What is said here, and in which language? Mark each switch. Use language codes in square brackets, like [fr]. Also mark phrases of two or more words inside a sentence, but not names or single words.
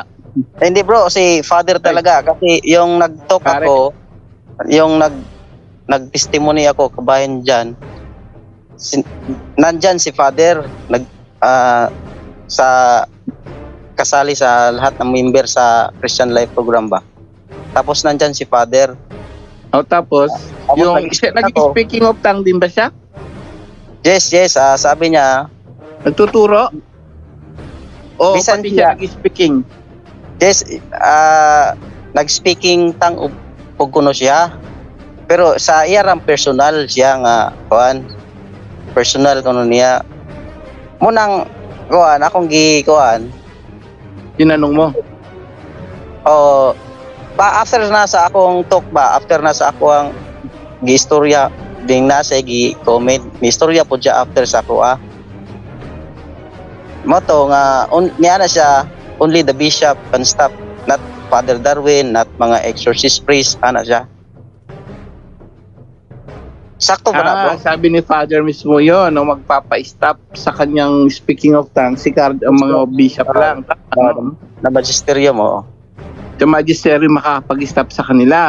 [tl] Hindi bro, si Father talaga kasi yung nag-talk ako, yung nag-testimony ako kabayan diyan. Nandyan si Father sa kasali sa lahat ng member sa Christian Life program ba. Tapos nandyan si Father. O tapos yung nag- [en] speaking of tongue [tl] din ba siya? Yes, sabi niya Nagtuturo? O [ceb] Bisan [tl] pati siya nag-speaking? [ceb] yes, nag- [en] speaking tongue [ceb] ug kuno siya. Pero sa iyang personal siya nga kuan. Personal kuno niya. Munang kuan akong kuan. [tl] Tinanong mo? [ceb] Oh, after na sa akong talk ba, after na sa ako ang gi-istorya ding nasa gi-comment, may istorya po siya after sa ako mo to nga niya na siya [en] only the bishop can stop, not Father Darwin, [ceb] not mga [en] exorcist priest, [ceb] ana siya. Sakto ba na bro? [tl] Sabi ni Father mismo yon nung magpapa-stop sa kanyang [en] speaking of tongues, [tl] si Card ang mga bishop lang. Na magisterium mo. Yung magisterium makakapag-stop sa kanila.